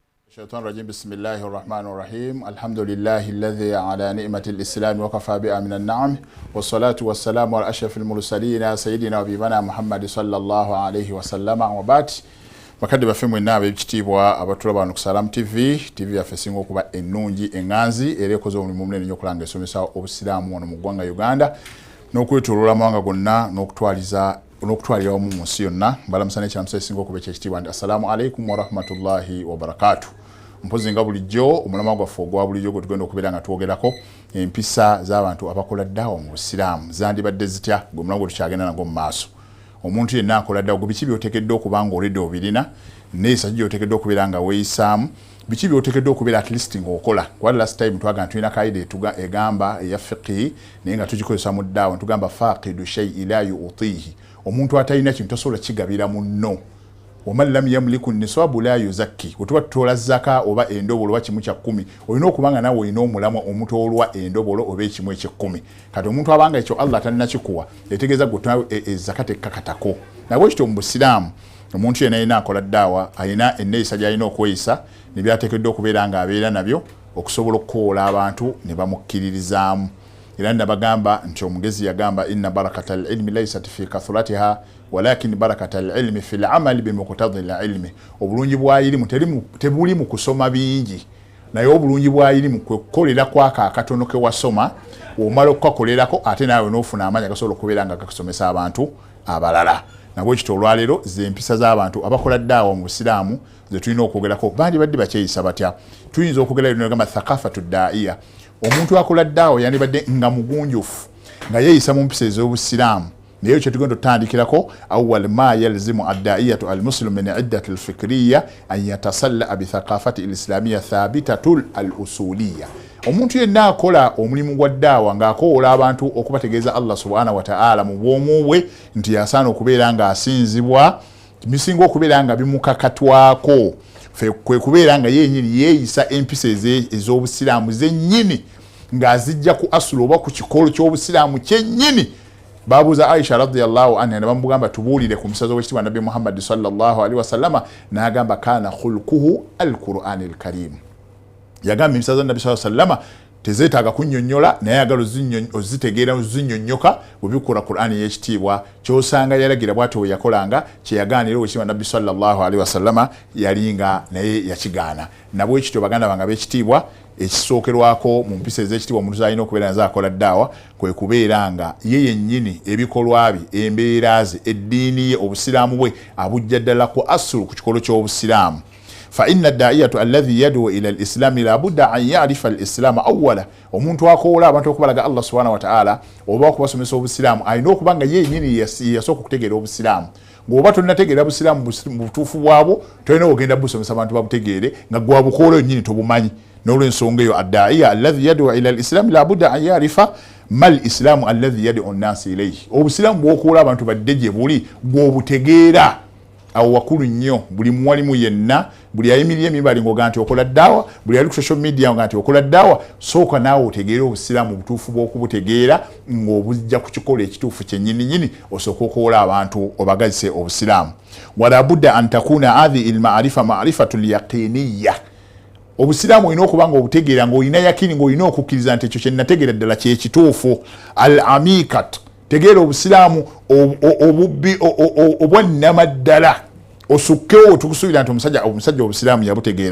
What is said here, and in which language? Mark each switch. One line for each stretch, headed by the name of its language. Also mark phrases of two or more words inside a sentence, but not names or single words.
Arabic: الشيطان الرجيم بسم الله الرحمن الرحيم الحمد لله الذي على نعمة الإسلام وكفى بها من النعم والصلاة والسلام على أشرف المرسلين سيدنا وحبيبنا محمد صلى الله عليه وسلم وبعد
Ganda: bakadde baffe mwenna ab'ekitiibwa abatula bano ku Salam TV yaffe esinga okuba ennungi enganzi era ekoze omulimu munene nnyo okulanga esomesa obusiraamu wano mu ggwanga Uganda n'okwetooloola amawanga gonna n'okutwalira wamu mu nsi yonna mbalamusa n'ekiramusa esinga okuba ekyekitiibwa nti
Arabic: السلام عليكم ورحمة الله وبركاته.
Ganda: Mpozi nga bulijjo omulama gwaffe ogwa bulijjo gwe tugenda okubeera nga twogerako empisa z'abantu abakola ddaawa mu busiraamu zandibadde zitya gwe mulango tukyagenda nagwo mu maaso. Omuntu yenna akola ddaawa biki by'oteekeddwa okuba ng'oledde obirina neeyisa gy'oteekeddwa okubeera nga weeyisaamu biki by'oteekeddwa okubeera
English: at least
Ganda: ng'okola. Kuba
English: last time
Ganda: twagamba tulina kaida egamba eya fiqhi naye nga tugikozesa mu ddaawa tugamba
Arabic: فاقد الشيء لا يعطيه,
Ganda: omuntu atalina kintu tasobola kigabira munno.
Arabic: ومن لم يملك نصابا لا يزكي,
Ganda: otuba tutola zaka oba endobolo wa kimu kya 10 olina okubanga nawe olina omulamwa omutoolwa endobolo oba ekimu eky'ekumi. Kati omuntu abanga ekyo Allah tanna kikuwa etegeeza gutwa zakati ekkakatako. Nabwe kityo mu busiraamu omuntu yenna alina akola ddaawa alina enneeyisa gy'alina okweyisa ne byateekeddwa okubeera nga abeera nabyo okusobola okukoola abantu ne bamukkiririzaamu. Era nabagamba nti omugezi yagamba
Arabic: إن بركة العلم ليست في كثرته ولكن بركة العلم في العمل بمقتضى العلم.
Ganda: Obulungi bwa ilimu tebuli mu kusoma bingi naye obulungi bwa ilimu kwekolera kwaka akatono ke wasoma omala okukakolerako ate naawe n'ofuna amaanyi agasobola okubeera nga gakusomesa abantu abalala. Nabwe kityo olwaleero z'empisa z'abantu abakola ddaawa mu busiraamu ze tulina okwogerako bandi badde bakyeyisa batya. Tuyinza okwogera bino gamba
Arabic: ثقافة الداعية.
Ganda: Omuntu akola ddaawa yandibadde nga mugunjufu nga yeeyisa mu mpisa ez'obusiraamu naye kye tugenda otandikirako
Arabic: أول ما يلزم الداعية المسلم من عدته الفكرية أن يتسلح بالثقافة الإسلامية الثابتة الأصولية.
Ganda: Omuntu yenna akola omulimu gwa ddaawa ng'akoola abantu okubategeeza Allah
Arabic: سبحانه وتعالى
Ganda: mu bwomu bwe nti yasaana okubeera nga asinzibwa misinga okubeera nga bimukakatwako kwe kubeera nga yennyini yeeyisa empisa ez'obusiraamu zennyini ng'azijja ku asulu oba ku kikolo ky'obusiraamu kyennyini. Babuuza Aisha
Arabic: رضي الله عنها
Ganda: ne bamugamba tubuulire ku musazo w'ekitiibwa Nabbi Muhammad
Arabic: صلى الله عليه وسلم
Ganda: n'agamba
Arabic: كان خلقه القرآن الكريم.
Ganda: Yagamba emisazo Nabbi
Arabic: صلى الله عليه وسلم
Ganda: tezeetaaga kunnyonnyola naye ayagala ozitegeera ozinnyonnyoka bw'ebikola Qur'ani y'ekitiibwa ky'osanga yalagira bw'atyo we yakolanga kye yagaanira ow'ekitiibwa Nabbi
Arabic: صلى الله عليه وسلم
Ganda: yalinga naye yakigaana. Nabwe ekityo baganda bange ab'ekitiibwa ekisookerwako mu mpisa ez'ekitiibwa omuntu z'alina okubeera nazo akola ddaawa kwe kubeera nga ye yennyini ebikolwa bye embeera ze eddiini ye obusiraamu bwe abujja ddala ku asulu ku kikolo ky'obusiraamu.
Arabic: فإن الداعية الذي يدعو إلى الإسلام لا بد أن يعرف الإسلام أولا.
Ganda: omuntu akoola abantu okubalaga Allah
Arabic: سبحانه وتعالى
Ganda: oba okubasomesa obusiraamu alina okuba nga yennyini yasooka okutegeera obusiraamu. Ng'oba tonnategeera busiraamu mu butuufu bwabwo tolina ogenda busomesa abantu babutegeere nga gwa bukoola yennyini tobumanyi. N'olw'ensonga eyo
Arabic: الداعية الذي يدعو إلى الإسلام لا بد أن يعرف ما الإسلام الذي يدعو الناس إليه.
Ganda: Obusiraamu bw'okoola abantu badde gye buli gw'obutegeera awo wakulu nnyo. Buli muwalimu yenna buli ayimirira emimbali ng'oga nti okola ddaawa buli ali ku
English: social media
Ganda: nga nti okola ddaawa sooka naawe otegeera obusiraamu butuufu bw'okubutegeera ng'obujja ku kikola ekituufu kyennyininyini osooka okoola abantu obagazise obusiraamu.
Arabic: ولا بد أن تكون هذه المعرفة معرفة يقينية.
Ganda: Obusiraamu olina okuba nga obutegeera ng'olina yakini ng'olina okukkiriza nti ekyo kye nategeera ddala kye kituufu. Al-amikat, tegeera obusiraamu obubbi obwannama ddala osukkewo tukusuubira nti omusajja obusiraamu yabutegeera.